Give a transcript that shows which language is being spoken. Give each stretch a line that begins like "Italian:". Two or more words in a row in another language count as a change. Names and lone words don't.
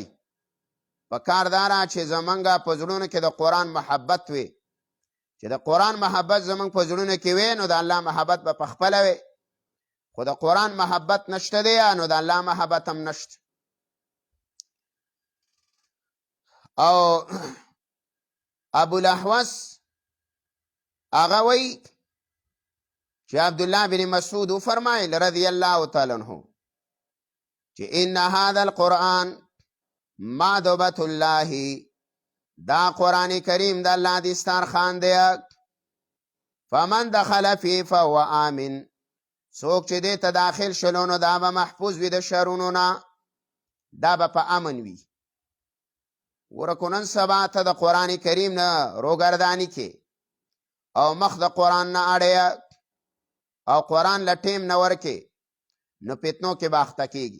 Pashto: په کار داره چې زمونږ په زړونو کې د قرآن محبت وي، چې د قرآن محبت زمونږ په زړونو کې وي نو د الله محبت به پخپله وي، خو د قرآن محبت نشته دی نو د الله محبت هم نشته. او ابوالاحوص هغه وی چې عبدالله بن مسعود وفرمایل
Arabic: رضی الله تعالی عنہ
Pashto: چې
Arabic: ان هذا القرآن مادبة الله،
Pashto: دا قرآن کریم د الله دسترخوان دی.
Arabic: فمن دخل فيه فهو آمن،
Pashto: څوک چې دې ته داخل شلو نو دا به محفوظ وي د شرونو نه، دا به په امن وي. ورکو نن سبا ته د قرآن کریم نه روګرداني کې او مخ د قرآن نه اړیا او قرآن له ټیم نه ورکې نو فتنو کې به اخته کېږي.